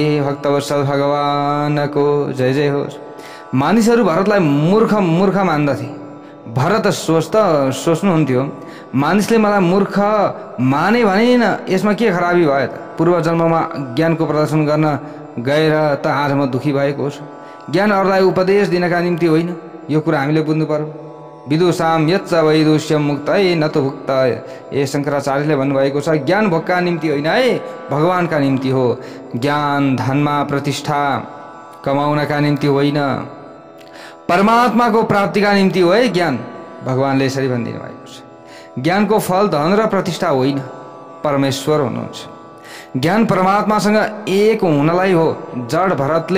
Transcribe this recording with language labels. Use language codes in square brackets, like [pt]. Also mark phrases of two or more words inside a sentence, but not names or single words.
[ne] भक्तवत्सल भगवानको जय जय होस् मानिसहरू भरतलाई मूर्ख मान्दथे भरत सोच्नुहुन्थ्यो मानिसले मलाई मूर्ख माने भने न यसमा के खराबी भयो त पूर्व जन्ममा ज्ञानको प्रदर्शन गर्न गएर त आज म दुखी भएको छु ज्ञान अरूलाई उपदेश दिनका निम्ति होइन यो कुरा हामीले बुझ्नु पर्यो [sa] विदुषाम यच्च वैदुष्यम मुक्तये न त भुक्त ए [ne] शंकराचार्यले भन्नुभएको छ ज्ञान भोगका निम्ति होइन है भगवानका निम्ति हो ज्ञान धनमा प्रतिष्ठा कमाउनका निम्ति होइन परमात्माको प्राप्तिका निम्ति हो है ज्ञान भगवानले यसरी भनिदिनु भएको छ ज्ञानको फल धन र प्रतिष्ठा होइन परमेश्वर हुनुहुन्छ ज्ञान परमात्मासँग एक हुनलाई हो जड भरतले